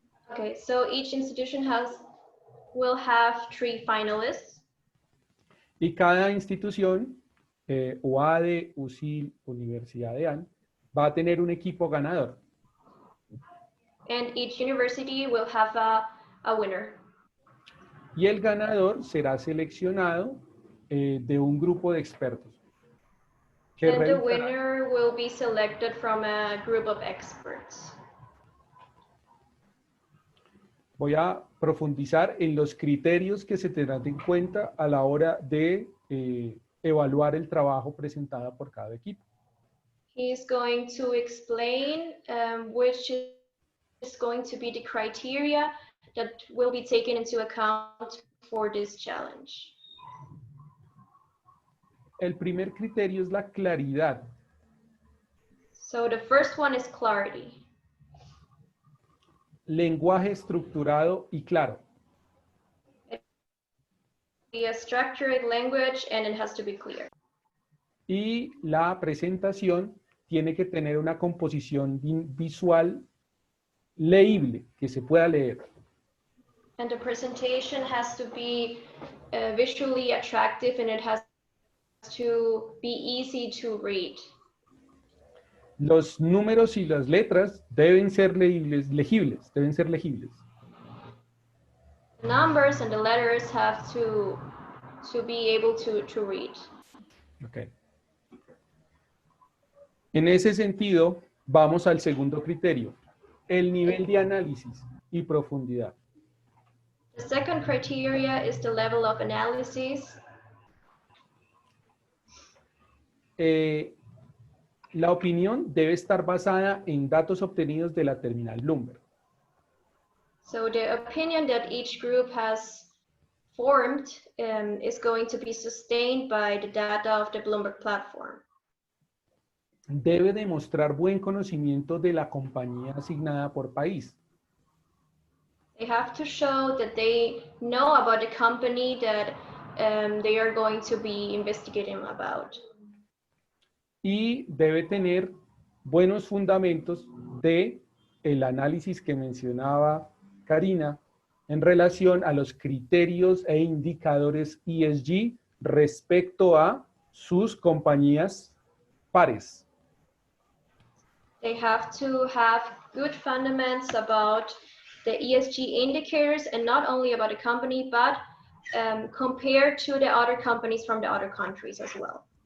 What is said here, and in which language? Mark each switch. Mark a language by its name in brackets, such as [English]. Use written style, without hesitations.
[English] Okay, so each institution will have 3 finalists. [Spanish] Y cada institución, UADE, USIL, Universidades, va a tener un equipo ganador. [English] And each university will have a winner. [Spanish] Y el ganador será seleccionado de un grupo de expertos. [English] And the winner will be selected from a group of experts. [Spanish] Voy a profundizar en los criterios que se tendrán en cuenta a la hora de evaluar el trabajo presentado por cada equipo. [English] He is going to explain which is going to be the criteria that will be taken into account for this challenge. [Spanish] El primer criterio es la claridad. [English] So the first one is clarity. [Spanish] Lenguaje estructurado y claro. [English] Be a structured language and it has to be clear. [Spanish] Y la presentación tiene que tener una composición visual leíble, que se pueda leer. [English] And the presentation has to be visually attractive and it has to be easy to read. [Spanish] Los números y las letras deben ser legibles, deben ser legibles. [English] The numbers and the letters have to be able to read. Okay. [Spanish] En ese sentido, vamos al segundo criterio, el nivel de análisis y profundidad. [English] The second criteria is the level of analysis. [Spanish] La opinión debe estar basada en datos obtenidos de la terminal Bloomberg. [English] So the opinion that each group has formed is going to be sustained by the data of the Bloomberg platform. [Spanish] Debe demostrar buen conocimiento de la compañía asignada por país. [English] They have to show that they know about the company that they are going to be investigating about. [Spanish] Y debe tener buenos fundamentos de el análisis que mencionaba Karina en relación a los criterios e indicadores ESG respecto a sus compañías pares. [English] They have to have good fundamentals about the ESG indicators and not only about the company, but compared to the other companies from the other countries as well.